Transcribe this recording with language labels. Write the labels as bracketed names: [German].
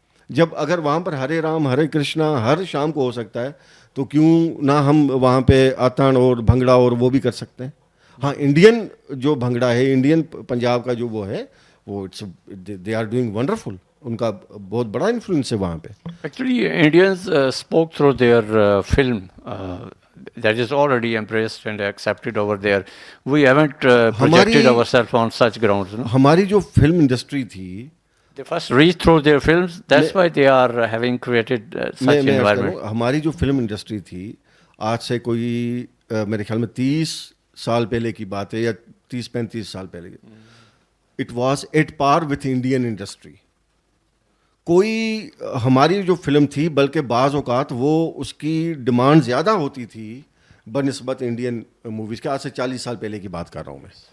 [Urdu] جب اگر وہاں پر ہرے رام ہرے کرشنا ہر شام کو ہو سکتا ہے تو کیوں نہ ہم وہاں پہ آتن اور بھنگڑا اور وہ بھی کر سکتے ہیں. ہاں, انڈین جو بھنگڑا ہے, انڈین پنجاب کا جو وہ ہے, وہ [English] They are doing wonderful. [Urdu] ان کا بہت بڑا انفلوئنس ہے وہاں پہ. [English] Actually Indians spoke through their film that is already embraced and accepted over there. We haven't projected ourselves on such grounds. No? [Urdu] ہماری جو فلم انڈسٹری تھی, [English] They first reach through their films. That's why they are having created such environment. [Urdu] ہماری جو film industry تھی آج سے کوئی میرے خیال میں 30 سال پہلے کی بات ہے یا 30-35 سال پہلے, [English] It was at par with Indian industry. [Urdu] کوئی ہماری جو فلم تھی بلکہ بعض اوقات وہ اس کی ڈیمانڈ زیادہ ہوتی تھی بنسبت انڈین موویز کے. آج سے 40 سال پہلے کی بات کر رہا ہوں میں.